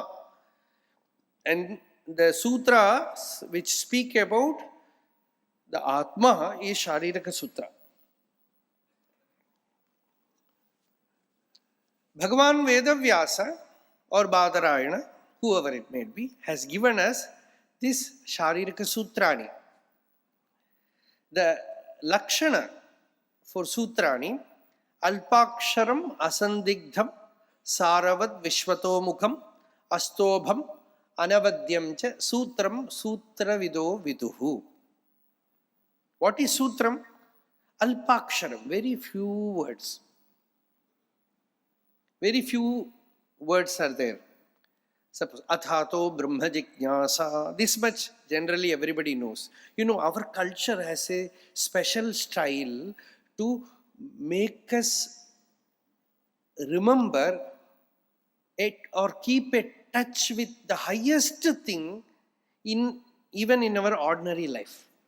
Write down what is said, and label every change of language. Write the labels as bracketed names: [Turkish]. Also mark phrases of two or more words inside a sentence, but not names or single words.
[English] And the sutras which speak about the Atma is Shariraka Sutra. Bhagavan Vedavyasa or Badarayana, whoever it may be, has given us this Shariraka Sutrani. The Lakshana for Sutrani, [Sanskrit] अल्पाक्षरम् असन्दिग्धम् सारवद् विश्वतोमुखम् अस्तोभम् अनवद्यम् च सूत्रम् सूत्रविदो विदुः. [English] What is Sutram? Alpaksharam, very few words. Very few words are there. Suppose, [Sanskrit] अथातो ब्रह्म जिज्ञासा. [English] This much generally everybody knows. You know, our culture has a special style to make us remember it or keep a touch with the highest thing even in our ordinary life.